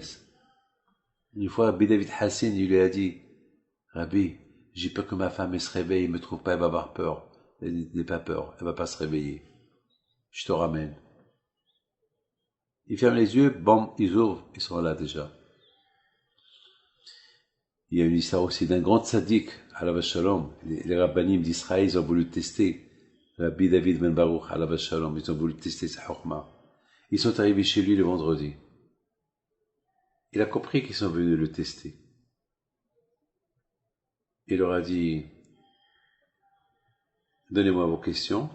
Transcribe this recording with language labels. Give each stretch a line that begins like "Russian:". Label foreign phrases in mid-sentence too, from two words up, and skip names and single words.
French: Une fois, Rabbi David Hassin, il lui a dit, Rabbi, j'ai peur que ma femme elle se réveille, elle me trouve pas, elle va avoir peur. Elle n'a pas peur, elle va pas se réveiller. Je te ramène. Ils ferment les yeux, bam, ils ouvrent, ils sont là déjà. Il y a une histoire aussi d'un grand tzaddik,
Hebrew: עליו השלום.
French: Les rabbanim d'Israël, ils ont voulu tester Rabbi David ben Baruch,
Hebrew: עליו השלום.
French: Ils ont voulu tester sa chokma. Ils sont arrivés chez lui le vendredi. Il a compris qu'ils sont venus le tester. Il leur a dit, donnez-moi vos questions.